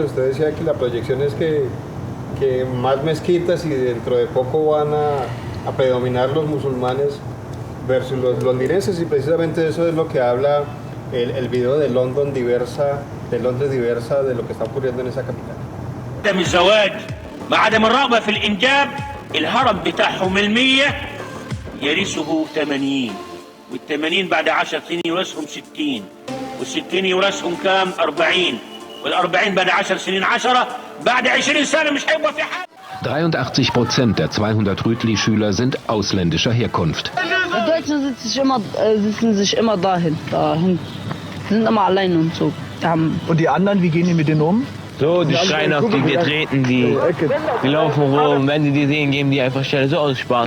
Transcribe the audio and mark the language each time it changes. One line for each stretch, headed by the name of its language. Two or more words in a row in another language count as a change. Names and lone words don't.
Spanish: Usted decía que la proyección es que más mezquitas y dentro de poco van a predominar los musulmanes versus los londinenses, y precisamente eso es lo que habla el video de Londres diversa de lo que está ocurriendo en esa capital.
Arabic: عدم الزواج مع عدم الرغبة في الإنجاب الهرم بتاعهم 100 يرثه 80 وال80 بعد 10 سنين يورثهم 60 وال60 يورثهم كام 40 وال40 بعد 10 سنين 10 بعد 20 سنة مش هيبقى في حاجة.
German: 83% der 200 Rütli-Schüler sind ausländischer Herkunft. Die Deutschen sitzen sich immer dahin. Die sind immer allein und so. Und die anderen, wie gehen die mit denen um? So, die schreien auf die, wir treten die laufen rum, wenn sie die sehen, geben die einfach Stelle, so aus Spaß.